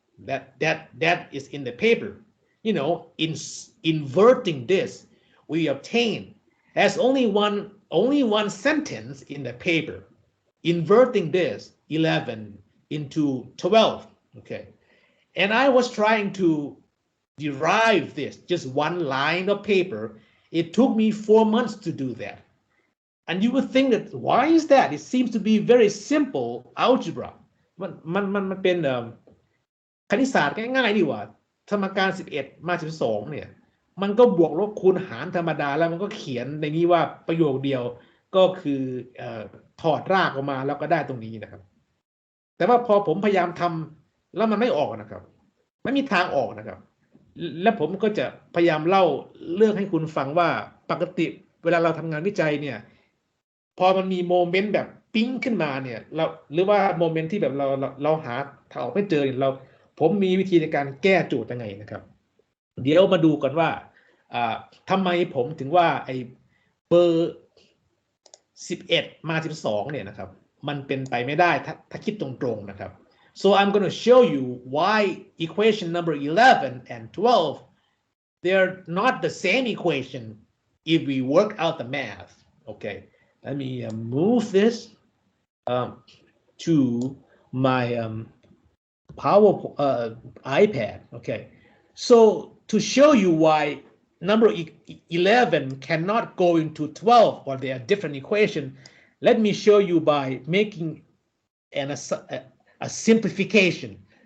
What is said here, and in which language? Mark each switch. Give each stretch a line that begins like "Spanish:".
English: That is in the paper. In inverting this, we obtain as only one sentence in the paper, inverting this 11 into 12. Okay, and I was trying to derive this, just one line of paper. It took me 4 months to do that. And you would think that, why is that? It seems to be very simple algebra.
Thai: มันเป็นคณิตศาสตร์ง่ายๆดีกว่าสมการ11มา12เนี่ยมันก็บวกลบคูณหารธรรมดาแล้วมันก็เขียนในนี้ว่าประโยคเดียวก็คือถอดรากออกมาแล้วก็ได้ตรงนี้นะครับแต่ว่าพอผมพยายามทำแล้วมันไม่ออกนะครับไม่มีทางออกนะครับและผมก็จะพยายามเล่าเรื่องให้คุณฟังว่าปกติเวลาเราทำงานวิจัยเนี่ย พอมันมีโมเมนต์แบบปิ๊งขึ้นมาเนี่ยเราหรือว่าโมเมนต์ที่แบบเราหาทางออกไม่เจอผมมีวิธีในการแก้โจทย์ยังไงนะครับเดี๋ยวมาดูกันว่าทำไมผมถึงว่าไอ้เบอร์11มา12เนี่ยนะครับมันเป็นไปไม่ได้ถ้าคิดตรงๆนะครับ
English: so I'm going to show you why equation number 11 and 12 they're not the same equation if we work out the math. Okay, let me move this to my iPad. Okay, so to show you why number 11 cannot go into 12 or they are different equation, let me show you by making a simplification.